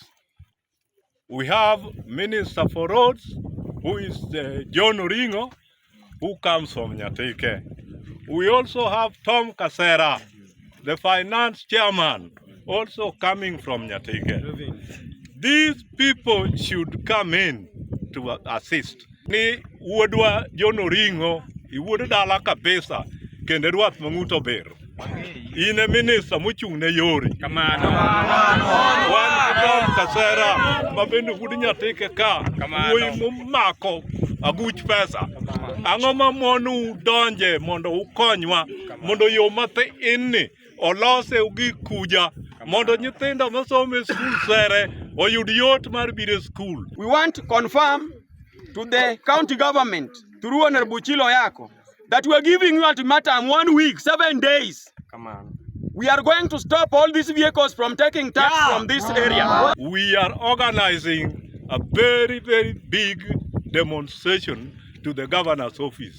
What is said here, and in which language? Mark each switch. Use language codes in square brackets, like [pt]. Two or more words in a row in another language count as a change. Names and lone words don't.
[en] We have Minister for Roads, who is John Oringo, who comes from Nyatike. We also have Tom Kasera, the finance chairman, also coming from Nyatike. These people should come in to assist. [luo] Ni wuodwa John Oringo, iwuod dala kabisa, kende ruath mang'uto ber. Ine minister muchung ne yori. Kamano. Wan Tom Kasera, mabende wuod Nyatike ka, wuoyi momako aguch pesa. Ang'o ma monu donje mondo ukonywa, mondo yo mathe inni olose ugi Kuja, mondo nyithindo masomo e skul sere oyud yot mar biro skul. [en] We want to confirm to the county government through Honorable Ochilo Ayako that we are giving you ultimatum 1 week, 7 days. Come on. We are going to stop all these vehicles from taking tax from this area. We are organizing a very big demonstration to the governor's office.